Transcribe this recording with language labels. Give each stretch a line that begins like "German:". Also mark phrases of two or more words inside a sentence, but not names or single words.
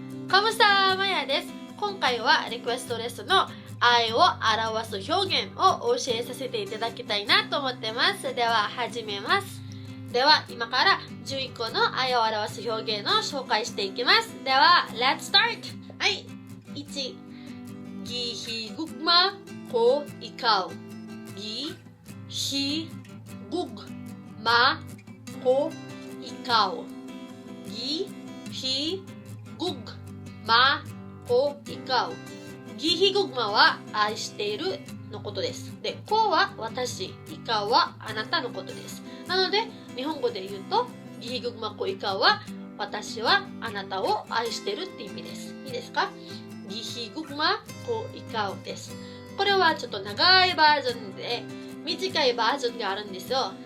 Japanese: カムサマヤです。今回はリクエストレッスンの愛を表す表現を教えさせていただきたいなと思ってます。では始めます。では今から11個の愛を表す表現を紹介していきます。
English: では Let's start!
Cebuano: はい、1、gihigugma ko ikaw. Gihigugma ko ikaw. Gihigugma ko ikaw.
Japanese: ギヒググマは愛しているのことです。で、こは私、イカはあなたのことです。なので、日本語で言うと、ギヒググマコイカは私はあなたを愛しているって意味です。いいですか？ギヒググマコイカです。これはちょっと長いバージョンで、短いバージョンがあるんですよ。